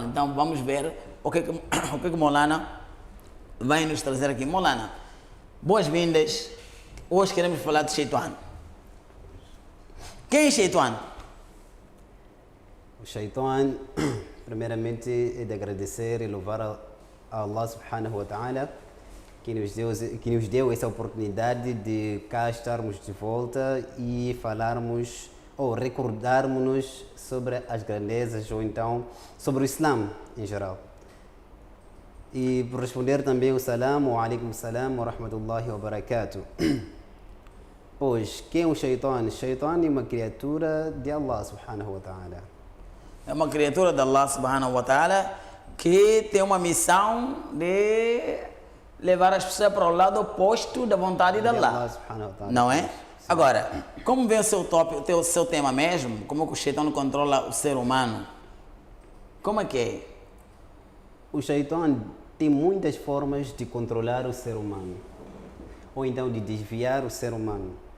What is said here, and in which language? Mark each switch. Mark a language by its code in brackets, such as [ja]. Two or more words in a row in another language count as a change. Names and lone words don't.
[pt] Então vamos ver o que Maulana vai nos trazer aqui. Maulana, boas-vindas. Hoje queremos falar de Shaitan. Quem é Shaitan? O Shaitan, primeiramente, é de agradecer e louvar a Allah [ar] سبحانه وتعالى, [pt] que nos deu essa oportunidade de cá estarmos de volta e falarmos ou recordarmos-nos sobre as grandezas ou então sobre o Islã em geral. E por responder também o salam, [ar] وعليكم السلام ورحمة الله وبركاته. [pt] Pois, quem é o Shaitan? O Shaitan é uma criatura de Allah [ar] سبحانه وتعالى. [pt] É uma criatura de Allah [ar] سبحانه وتعالى [pt] que tem uma missão de levar as pessoas para o lado oposto da vontade de Allah. Não é? Sim. Agora, como vem o seu tópico, o seu tema mesmo? Como que o Shaitan controla o ser humano? Como é que é? O Shaitan tem muitas formas de controlar o ser humano, ou então de desviar o ser humano.